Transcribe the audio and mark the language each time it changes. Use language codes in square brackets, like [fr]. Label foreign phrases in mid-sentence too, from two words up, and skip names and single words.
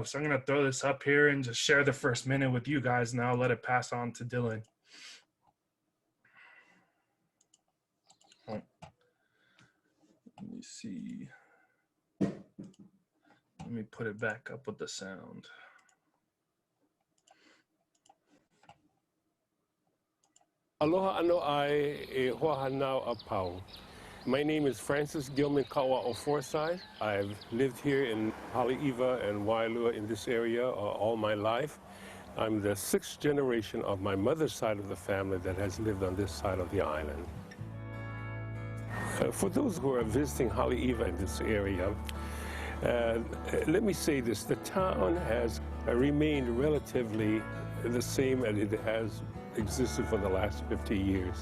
[en] So I'm going to throw this up here and just share the first minute with you guys, and I'll let it pass on to Dylan. Let me see. Let me put it back up with the sound. [haw] Aloha ano ai e hoa hanau a pau. [en] My name is Francis Gilman Kawa'o Forsythe. I've lived here in Haleiwa and Wailua in this area all my life. I'm the 6th generation of my mother's side of the family that has lived on this side of the island. For those who are visiting Haleiwa in this area, let me say this: the town has remained relatively the same as it has existed for the last 50 years.